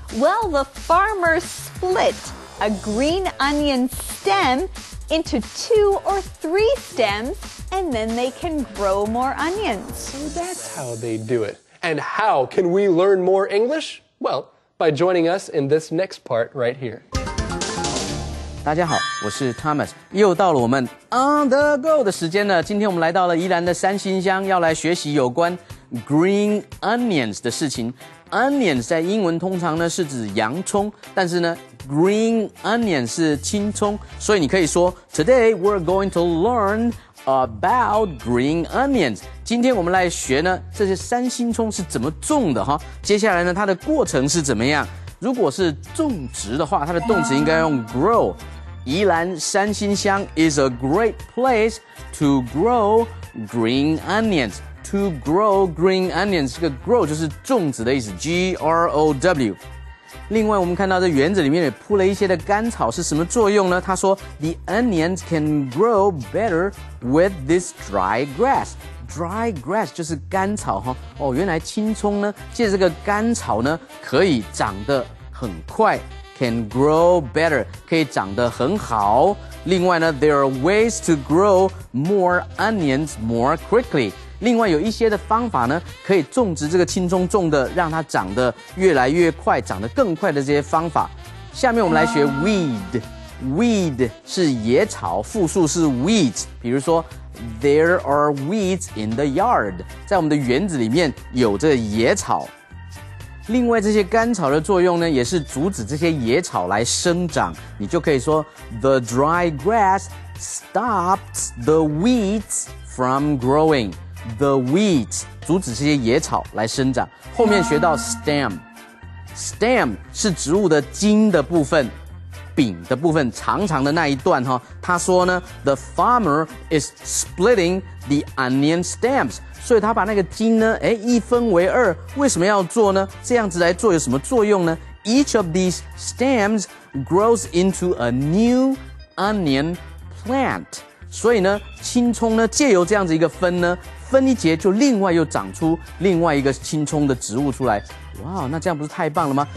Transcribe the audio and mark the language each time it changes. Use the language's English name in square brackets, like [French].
[English] Well, the farmers split a green onion stem into 2 or 3 stems, and then they can grow more onions. So that's how they do it. And how can we learn more English? Well, by joining us in this next part right here. [Chinese] 大家好，我是 Thomas， 又到了我们 On the Go 的时间了。今天我们来到了宜兰的三星乡，要来学习有关 green onions 的事情。 Onions 在英文通常呢是指洋葱，但是呢 green onion 是青葱，所以你可以说 [English] Today we're going to learn about green onions。 [Chinese] 今天我们来学呢这些三星葱是怎么种的哈。接下来呢它的过程是怎么样？如果是种植的话，它的动词应该用 grow。 [English] 宜兰三星乡 is a great place to grow green onions。To grow green onions， [Chinese] 这个 grow 就是种植的意思 [English] ，G-R-O-W。 [Chinese] 另外，我们看到这园子里面也铺了一些的干草，是什么作用呢？他说 ， [English] The onions can grow better with this dry grass。 [Chinese] Dry grass 就是干草哈。哦，原来青葱呢，借着这个干草呢，可以长得很快。 [English] Can grow better， [Chinese] 可以长得很好。另外呢 [English] ，there are ways to grow more onions more quickly。 [Chinese] 另外有一些的方法呢，可以种植这个青葱，种的让它长得越来越快，长得更快的这些方法。下面我们来学 weed。Weed 是野草，复数是 weeds。比如说 ， [English] There are weeds in the yard， [Chinese] 在我们的园子里面有这野草。另外，这些干草的作用呢，也是阻止这些野草来生长。你就可以说 [English] ，The dry grass stops the weeds from growing。The weeds [Chinese] 阻止这些野草来生长。后面学到 stem 是植物的茎的部分，柄的部分，长长的那一段哈。他说呢 [English] ，The farmer is splitting the onion stems。 [Chinese] 所以他把那个茎呢，一分为二，为什么要做呢？这样子来做有什么作用呢 [English] ？Each of these stems grows into a new onion plant。 [Chinese] 所以呢，青葱呢，借由这样子一个分呢，分一节就另外又长出另外一个青葱的植物出来。哇，那这样不是太棒了吗？